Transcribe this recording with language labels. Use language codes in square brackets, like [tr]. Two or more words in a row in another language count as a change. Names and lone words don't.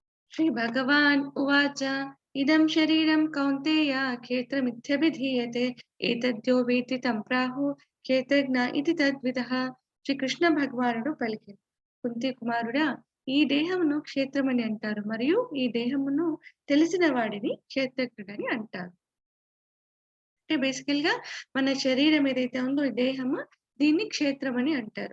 [sa] श्री भगवान उवाच इदं शरीरं कौन्तेय क्षेत्रमित्यभिधीयते एतद्यो वेत्ति तं प्राहुः क्षेत्रज्ञ इति तद्विदः. [te] శ్రీకృష్ణ భగవానుడు పలికిన కుంతి కుమారుడా, ఈ దేహమును క్షేత్రమని అంటారు మరియు ఈ దేహమును తెలిసిన వాడిని క్షేత్రజ్ఞుడని అంటారు. అంటే బేసికల్ గా మన శరీరం ఏదైతే ఉందో ఈ దేహము, దీన్ని క్షేత్రం అని అంటారు.